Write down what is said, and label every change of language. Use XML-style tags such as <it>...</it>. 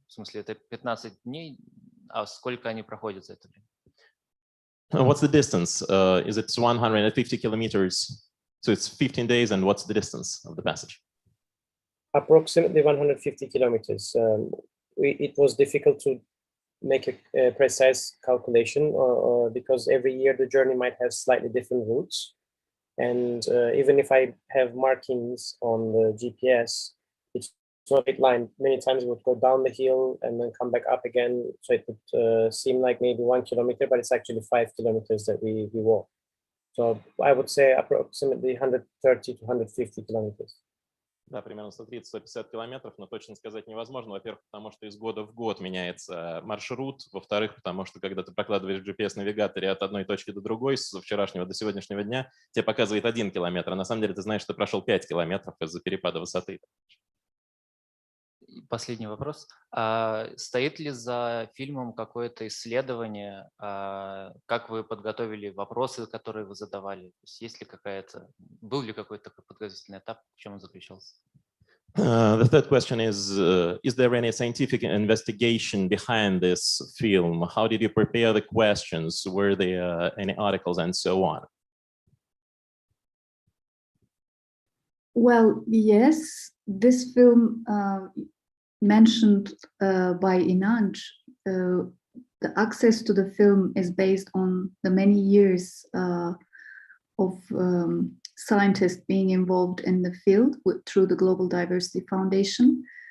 <ru>В смысле, это 15 дней, а сколько они проходят за это время?</ru> <en>What's the distance? Is it 150 kilometers? So it's 15 days, and what's the distance of the passage? Approximately 150 kilometers. It was difficult to make a precise calculation because every year the journey might have slightly different routes. And even if I have markings on the GPS, it's not a line. Many times it would go down the hill and then come back up again. So it would seem like maybe 1 kilometer, but it's actually 5 kilometers that we walk. So I would say approximately 130 to 150 kilometers.</en> <ru>Да, примерно 130-150 километров, но точно сказать невозможно. Во-первых, потому что из года в год меняется маршрут. Во-вторых, потому что когда ты прокладываешь GPS-навигаторе от одной точки до другой, с вчерашнего до сегодняшнего дня, тебе показывает 1 километр, а на самом деле ты знаешь, что ты прошел 5 километров из-за перепада высоты. Последний вопрос. Стоит ли за фильмом какое-то исследование? Как вы подготовили вопросы, которые вы задавали? Есть ли был ли какой-то такой подготовительный этап? В чем он заключался?</ru> <en>The third question is there any scientific investigation behind this film? How did you prepare the questions? Were there any articles and so on? Well, yes, this film mentioned by Inanc, the access to the film is based on the many years of scientists being involved in the field through the Global Diversity Foundation.</en>